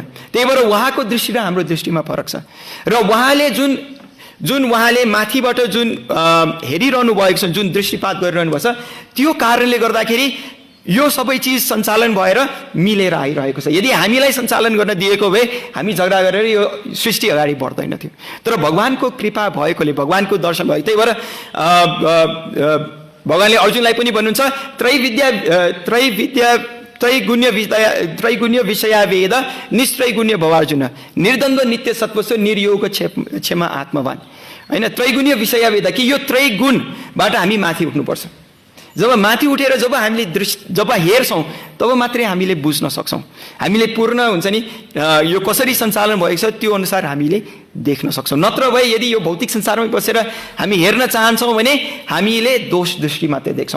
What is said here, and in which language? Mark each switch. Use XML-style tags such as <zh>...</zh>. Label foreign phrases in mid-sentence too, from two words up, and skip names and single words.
<ne>त्यही भएर उहाँको दृष्टि र हाम्रो दृष्टिमा फरक छ। र उहाँले जुन उहाँले माथिबाट जुन हेरिरहनु भएको छ, जुन दृष्टिपात गरिरहनु भएको छ, त्यो कारणले गर्दाखेरि यो सबै चिज सञ्चालन भएर मिलेर आइरहेको छ। यदि हामीलाई सञ्चालन गर्न दिएको भए हामी झगडा गरेर यो सृष्टि अगाडि बढ्दैन थियो। तर भगवानको कृपा भएकोले, भगवानको दर्शन भयो, त्यही भएर भगवानले अर्जुनलाई पनि भन्नुहुन्छ</ne> <sa>त्रैगुण्य विषया वेद निस्त्रैगुण्य भवार्जुन निर्द्वन्द्व नित्य सत्वस्व निर्योग क्षमा आत्मवान,</sa> <ne>होइन?</ne> <sa>त्रैगुण्य विषया वेद</sa> <ne>कि यो त्रैगुणबाट हामी माथि उठ्नुपर्छ। जब माथि उठेर जब हामीले जब हेर्छौँ तब मात्रै हामीले बुझ्न सक्छौँ, हामीले पूर्ण हुन्छ नि यो कसरी सञ्चालन भएको छ त्यो अनुसार हामीले देख्न सक्छौँ। नत्र भए यदि यो भौतिक संसारमै बसेर हामी हेर्न चाहन्छौँ भने हामीले दोष दृष्टि मात्रै देख्छौँ।</ne>